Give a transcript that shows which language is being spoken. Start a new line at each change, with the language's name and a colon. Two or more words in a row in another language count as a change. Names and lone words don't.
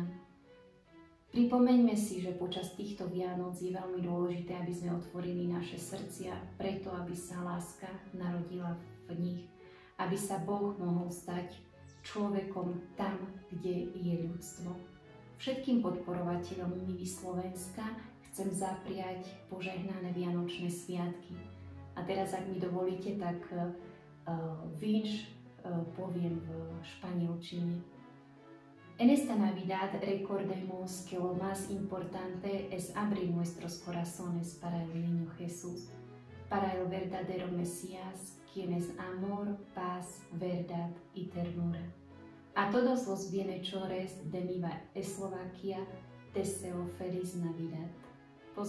Slovak: Pripomeňme si, že počas týchto Vianoc je veľmi dôležité, aby sme otvorili naše srdcia preto, aby sa láska narodila v nich, aby sa Boh mohol stať človekom tam, kde je ľudstvo. Všetkým podporovateľom Mivy Slovenska chcem zapriať požehnané Vianočné sviatky. A teraz, ak mi dovolíte, tak vinš poviem v španielčine.
Spanish: En esta Navidad recordemos que lo más importante es abrir nuestros corazones para el niño Jesús, para el verdadero Mesías, quien es amor, paz, verdad y ternura. A todos los bienhechores de mi Eslovaquia deseo feliz Navidad.